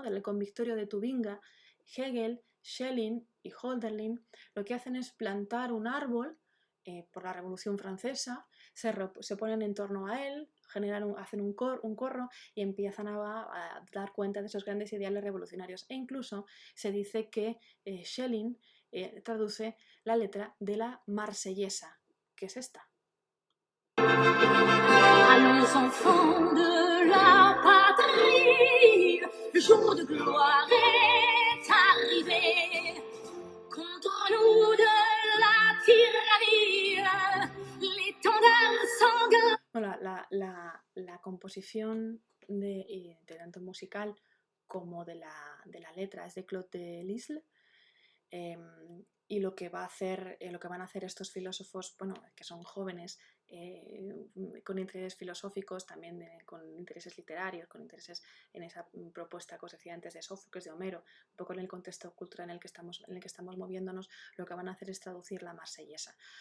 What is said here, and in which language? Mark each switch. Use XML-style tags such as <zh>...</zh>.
<es>Del convictorio de Tubinga, Hegel, Schelling y Hölderlin lo que hacen es plantar un árbol por la Revolución Francesa, se ponen en torno a él, hacen un corro y empiezan a dar cuenta de esos grandes ideales revolucionarios. E incluso se dice que Schelling traduce la letra de la Marsellesa, que es esta.</es> <fr>Allons enfants de la patrie, le jour de gloire est arrivé. Contre nous de la tyrannie, l'étendard sanguin.</fr> <es>Bueno, la composición de tanto musical como de la letra es de Claude Delisle. Y lo que van a hacer estos filósofos, bueno, que son jóvenes, con intereses filosóficos, también con intereses literarios, con intereses en esa propuesta que os decía antes de Sófocles, de Homero, un poco en el contexto cultural en el que estamos moviéndonos, lo que van a hacer es traducir la Marsellesa.</es>